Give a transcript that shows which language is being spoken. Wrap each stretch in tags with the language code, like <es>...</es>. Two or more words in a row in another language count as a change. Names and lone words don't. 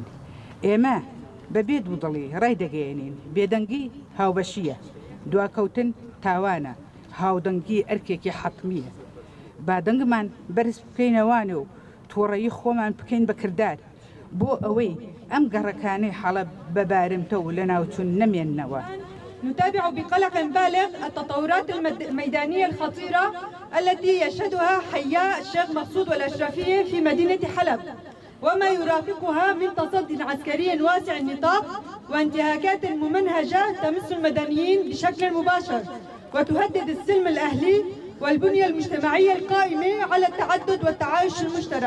<ckb>ئێمە بەبێ دوودڵی ڕای دەگەێنین بێدەنگی هاوبەشیە، دواکەوتن تاوانە، هاودەنگی ئەرکێکی حەتمیە. بادەنگمان بەرز بکەینەوانێ و تۆڕەیی خۆمان بکەین بە کردار بۆ ئەوەی ئەم گەڕەکانەی حەڵەب بەبارمتە و لە ناوچوون نەمێننەوە.</ckb> <ar>نتابع بقلق بالغ التطورات الميدانية الخطيرة التي يشهدها حياء الشيخ مقصود والأشرفية في مدينة حلب، وما يرافقها من تصد عسكري واسع النطاق وانتهاكات ممنهجة تمس المدنيين بشكل مباشر وتهدد السلم الأهلي والبنية المجتمعية القائمة على التعدد والتعايش المشترك.</ar>